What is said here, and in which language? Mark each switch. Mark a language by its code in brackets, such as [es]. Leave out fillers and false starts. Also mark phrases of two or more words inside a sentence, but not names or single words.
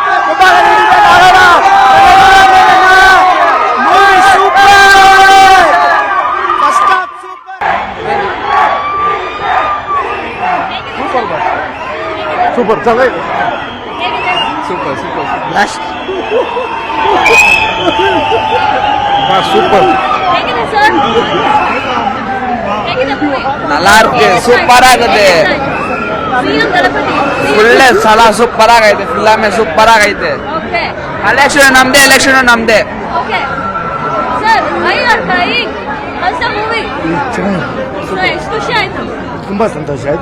[kn] ಸೂಪರ್ ಚೆನ್ನಾಗಿ. ಸೂಪರ್ ಬ್ಲಾಸ್ಟ್. ಸೂಪರ್. ಹೇಗಿದೆ ಸರ್? ಹೇಗಿದೆ ಮೂವಿ? [ta] நல்லா இருக்கு, சூப்பரா இருக்குது. [kn] ಸಿಎಂ ತಲಪತಿ ಒಳ್ಳೆ ಸಲ ಸೂಪರ್ ಆಗೈತೆ. ಫಿಲ್ಮ್ ಸೂಪರ್ ಆಗೈತೆ. ಓಕೆ ಎಲೆಕ್ಷನ್ ನಮ್ದೆ. [en] Okay sir, why are crying? [kn] ಹೊಸ ಮೂವಿ ಎಷ್ಟು ಖುಷಿ ಆಯ್ತು? ತುಂಬಾ ಸಂತೋಷ ಆಯ್ತು.